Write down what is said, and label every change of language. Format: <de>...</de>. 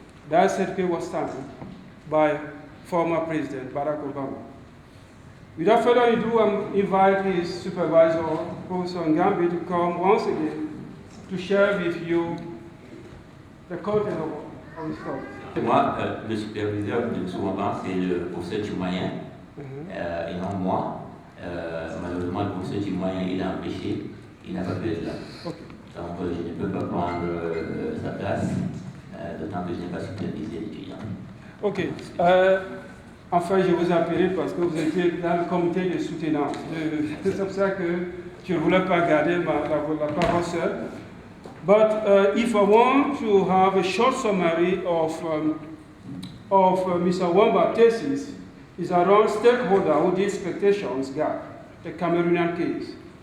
<en>That certificate was stamped by former President Barack Obama. Without further ado, I invite his supervisor, Professor Ngambi, to come once again to share with you the content of his talk.</en> <fr>Moi, le superviseur de Souamban, c'est le professeur Choumayen, et non moi. Malheureusement, le professeur Choumayen, il a empêché, il n'a pas pu être là. Okay. Donc, je ne peux pas prendre sa place, d'autant que je n'ai pas supervisé l'étudiant. Ok. Enfin, je vous appelle parce que vous étiez dans le comité de soutenance. C'est pour ça que je ne voulais pas garder la parole seule.</fr> <en>But if I want to have a short summary of Mr. Wamba's thesis, is around stakeholder audit expectations gap, the Cameroonian case.</en>